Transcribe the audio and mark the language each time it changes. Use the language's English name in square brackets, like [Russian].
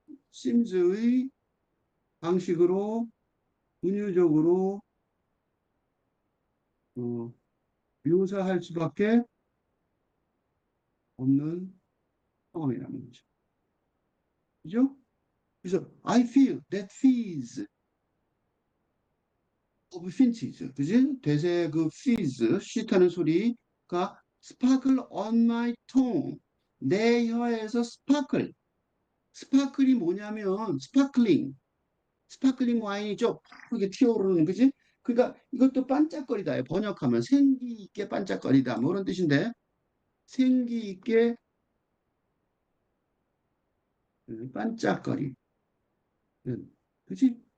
[Korean] 심스의 방식으로 은유적으로 어, 묘사할 수밖에 없는 상황이라는 거죠. 그죠? [English] 그래서 I feel that fizz of finches. [Korean] 그지? 대세 그 fizz, 쉿하는 소리가 [English] sparkle on my tongue. [Korean] 내 혀에서 sparkle. 스파클이 뭐냐면 스파클링 와인이죠. 이렇게 튀어오르는 그지? 그러니까 이것도 반짝거리다. 번역하면 생기 있게 반짝거리다. 뭐 그런 뜻인데 생기 있게 반짝거리. 그지?